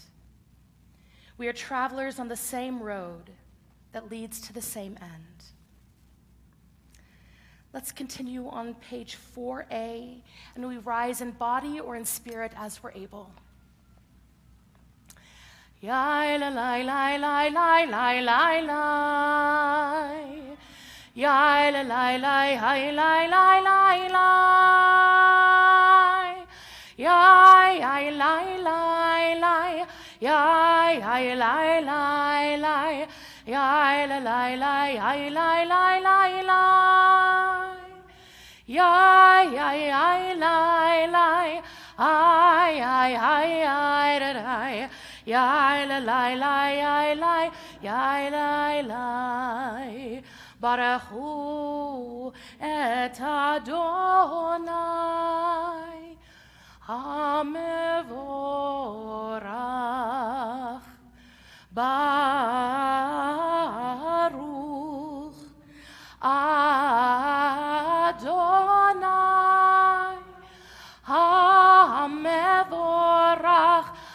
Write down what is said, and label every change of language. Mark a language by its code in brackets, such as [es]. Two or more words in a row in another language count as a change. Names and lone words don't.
[en] We are travelers on the same road that leads to the same end. Let's continue on page 4A, and we rise in body or in spirit as we're able. Yai la la la la la la la la. Yai la la la la la la la la. Yai yai la la la. Yai yai la la la. Yai la la la la la la la la. Yai yai yai la la. Ay ay ay ay da da. Yai la la la yai la. Yai la la. [he] ברכו את אדני המבורך. ברוך אדני המבורך.